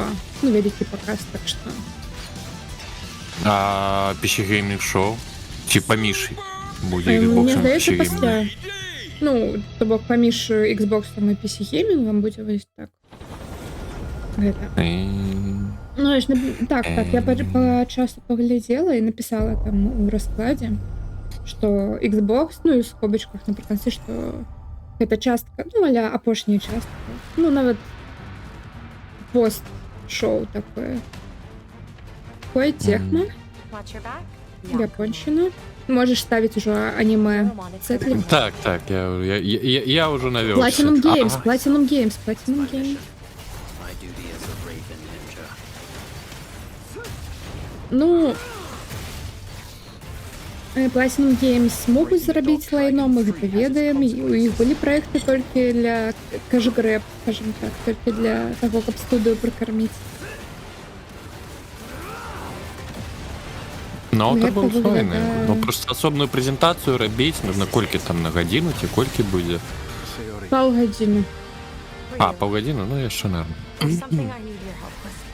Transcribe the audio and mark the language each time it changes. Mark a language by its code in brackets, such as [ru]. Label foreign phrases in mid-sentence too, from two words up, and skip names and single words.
[be] Ну, вялікі паказ, так што. А PC Gaming Show? Ці паміж будзе Мне Xbox здаецца, PC пасля. Gaming? Ну, то бок паміж Xbox і PC Gaming будзе вось так. Гэта. Ну, я ж так, я часто поглядела и написала там у раскладе, что Xbox, ну и в скобочках напрыканцы, что это частка, ну, а-ля апошняя частка. Ну, нават пост-шоу такое. [ru] Такое техно, [en] Watch your back. [ru] японщина. Можешь ставить уже аниме. Сетли. Так, я уже навёл. Platinum Games, Platinum Games, Platinum Games. [en] My duty as a Raven Ninja. [be] Ну, Platinum Games могуць зарабіць лайно, мы гэта ведаем. І у іх былі праекты толькі для кэш-грэб, скажем так, толькі для таго, каб студыю прыкарміць. [ru] Ну, это [be] Гэта [ru] был файны. [be] выглядае- Ну, просто асобную прэзентацыю рабіць, на колькі там, на гадзіну, ці колькі будзе? Паўгадзіны. А, паўгадзіны, ну яшчэ норм. [en] There's something I need your help with.